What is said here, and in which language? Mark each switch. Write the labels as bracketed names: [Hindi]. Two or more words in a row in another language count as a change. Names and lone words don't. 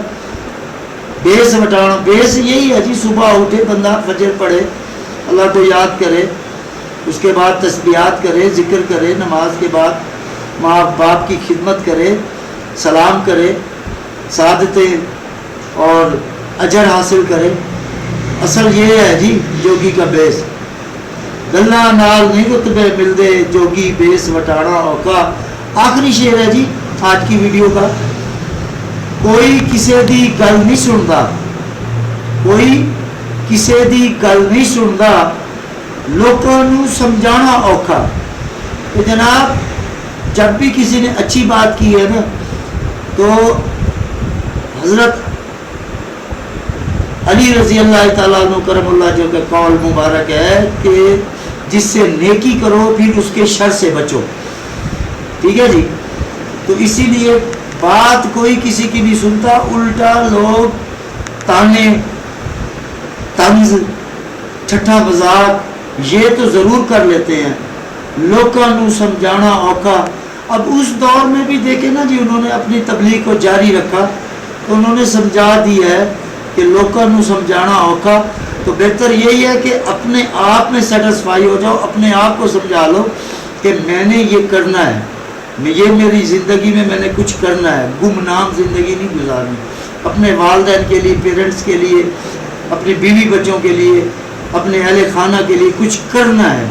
[Punjabi] بیس وٹانا, [Urdu] بیس یہی ہے جی, صبح اٹھے بندہ فجر پڑھے, اللہ کو یاد کرے, اس کے بعد تسبیحات کرے, ذکر کرے, نماز کے بعد ماں باپ کی خدمت کرے, سلام کرے, سعادتیں اور اجر حاصل کرے. اصل یہ ہے جی جوگی کا بیس. [Punjabi] گلاں نال نہیں رتبے ملدے جوگی بیس وٹانا اوکھا. [Urdu] آخری شعر ہے جی آج کی ویڈیو کا. [Punjabi] کوئی کسے دی گل نہیں سندا, کوئی کسے دی گل نہیں سندا لوکاں نوں سمجھانا اوکھا. [Urdu] تو جناب جب بھی کسی نے اچھی بات کی ہے نا تو حضرت علی رضی اللہ تعالیٰ عنہ کرم اللہ جو کہ قول مبارک ہے کہ جس سے نیکی کرو پھر اس کے شر سے بچو. ٹھیک ہے جی. تو اسی لیے بات کوئی کسی کی نہیں سنتا, الٹا لوگ تانے طنز ٹھٹھا مذاق یہ تو ضرور کر لیتے ہیں. [Punjabi] لوکاں نوں سمجھانا اوکھا. [Urdu] اب اس دور میں بھی دیکھیں نا جی, انہوں نے اپنی تبلیغ کو جاری رکھا تو انہوں نے سمجھا دی ہے کہ [Punjabi] لوکاں نوں سمجھانا اوکھا. [Urdu] تو بہتر یہی ہے کہ اپنے آپ میں سیٹسفائی ہو جاؤ, اپنے آپ کو سمجھا لو کہ میں نے یہ کرنا ہے, یہ میری زندگی میں میں نے کچھ کرنا ہے, گمنام زندگی نہیں گزارنی. اپنے والدین کے لیے, پیرنٹس کے لیے, اپنے بیوی بچوں کے لیے, اپنے اہل خانہ کے لیے کچھ کرنا ہے.